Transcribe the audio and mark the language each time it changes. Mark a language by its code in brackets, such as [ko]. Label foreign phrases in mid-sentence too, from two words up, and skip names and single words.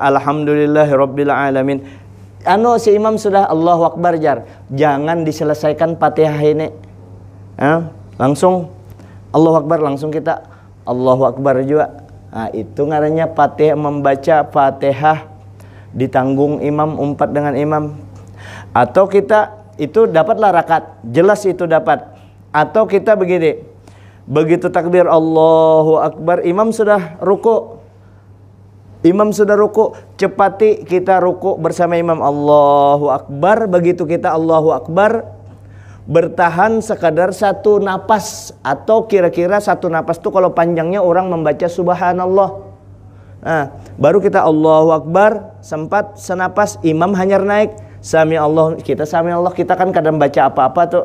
[ar] Alhamdulillahirabbil alamin. [id] Si imam sudah [ar] Allahu Akbar [id] jar. Jangan diselesaikan Fatihah ini. Langsung [ar] Allahu Akbar, [id] langsung kita [ar] Allahu Akbar [id] juga. Nah, itu ngarannya Fatihah, membaca Fatihah ditanggung imam, umpat dengan imam. Atau kita itu dapatlah rakaat, jelas itu dapat. Atau kita begini, begitu takbir [ar] Allahu Akbar, [id] imam sudah ruku. Imam sudah ruku, cepati kita ruku bersama imam [ar] Allahu Akbar. [id] Begitu kita [ar] Allahu Akbar, [id] bertahan sekadar satu napas, atau kira-kira satu napas itu kalau panjangnya orang membaca subhanallah. Nah, baru kita [ar] Allahu Akbar, [id] sempat senapas, imam hanya naik [ar] sami Allah, [id] kita kan kadang baca apa-apa tuh.